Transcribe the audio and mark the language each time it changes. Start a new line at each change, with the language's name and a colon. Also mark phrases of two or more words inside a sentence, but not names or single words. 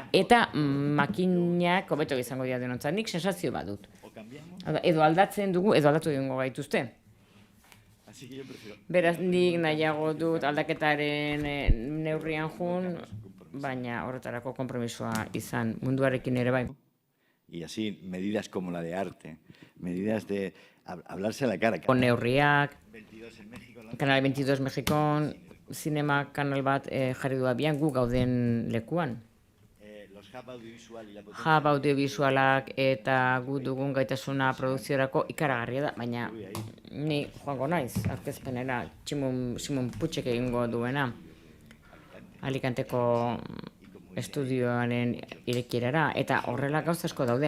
Basque: Eta makinak hobeto izango dira denontzat, nik sensazio badut. Edo aldatzen dugu, edo aldatu egingo gaituzte. Beraz, nik nahiago dut aldaketaren neurrian jun, baina horretarako konpromisoa izan munduarekin ere bai.
Spanish: Y así, medidas como la de arte, medidas de hablarse a la cara.
Basque: Neurriak, Kanal 22 Mexikon, zinema kanal bat jarri du abian gu gauden lekuan. Hub audiovisualak eta gu dugun gaitasuna produkziorako ikaragarria da, baina ni joango naiz, aurkezpenera, Simon Putzek egingo duena, Alicanteko estudioaren irekierara, eta horrela gauza asko daude.